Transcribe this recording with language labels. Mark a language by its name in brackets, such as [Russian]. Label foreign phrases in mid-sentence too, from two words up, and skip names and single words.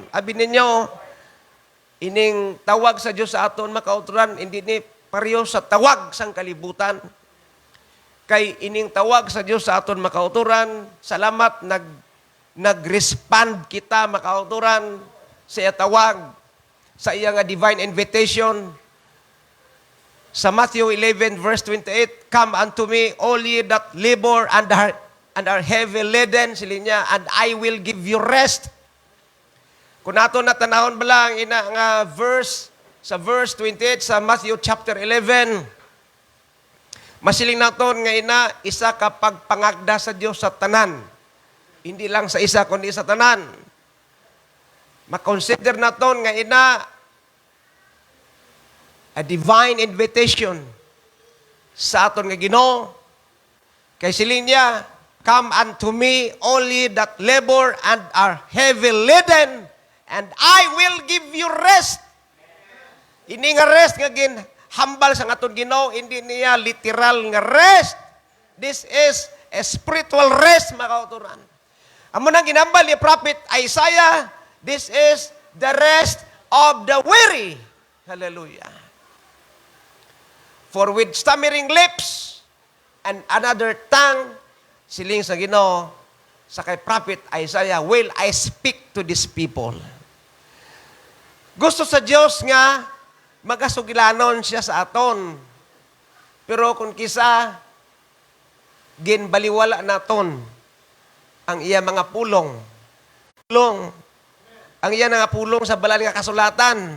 [Hiligaynon] Abi ninyo, ining tawag sa Dios sa aton, makauturan, hindi ni pareho sa tawag sang kalibutan. Kay ining tawag sa Dios sa aton, makauturan, salamat nag-respond kita, makauturan, sa iya tawag, sa iya nga [English] divine invitation. Sa Matthew 11 verse 28, come unto me all ye that labor and are heavy laden, [Hiligaynon] sila niya, [English] and I will give you rest. [Hiligaynon] Kung nato natanahon ba lang ina nga verse, sa verse 28 sa Matthew chapter 11, masiling naton nga ina, isa ka pagpangagda sa Dios sa tanan. Hindi lang sa isa, kundi sa tanan. Makonsider naton nga ina, [English] a divine invitation [Hiligaynon] sa aton nga Ginoo. Kay siling niya, [English] come unto me, all ye that labor and are heavy laden, and I will give you rest. [Hiligaynon] Ini nga rest nga hambal sa aton Ginoo, hindi niya literal nga rest. [English] This is a spiritual rest, [Hiligaynon] makauturan. Amo nang ginambal ni Prophet Isaiah, [English] this is the rest of the weary. Hallelujah. For with stammering lips and another tongue, [Hiligaynon] siling sa Ginoo, sa kay Prophet Isaiah, [English] will I speak to these people. [Hiligaynon] Gusto sa Diyos nga, magasugilanon siya sa aton. Pero kung kisa, ginbaliwala naton ang iya mga pulong. Ang iya nga pulong sa balal nga kasulatan.